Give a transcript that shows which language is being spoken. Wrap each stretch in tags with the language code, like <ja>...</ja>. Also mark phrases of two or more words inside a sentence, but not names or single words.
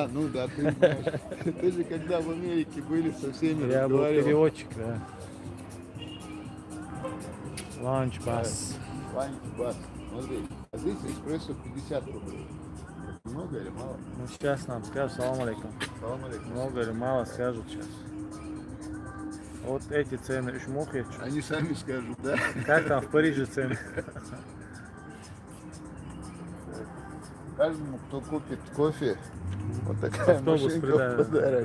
<ru>А, ну да, ты знаешь. Ты же когда в Америке были со всеми Я был разговаривал. переводчик, да.</ru> <en>lunch bus. lunch-bus.</en> <ru>Смотри, а здесь эспрессо 50 рублей. Много или мало? Ну сейчас нам скажут,</ru> <ar>سلام عليكم. سلام عليكم.</ar> <ru>Много или мало скажут сейчас. Вот эти цены, уж мухи. Они сами скажут, да? Как там в Париже цены? Каждому, кто купит кофе, вот такая Автобус машинка в придавит. подарок.</ru>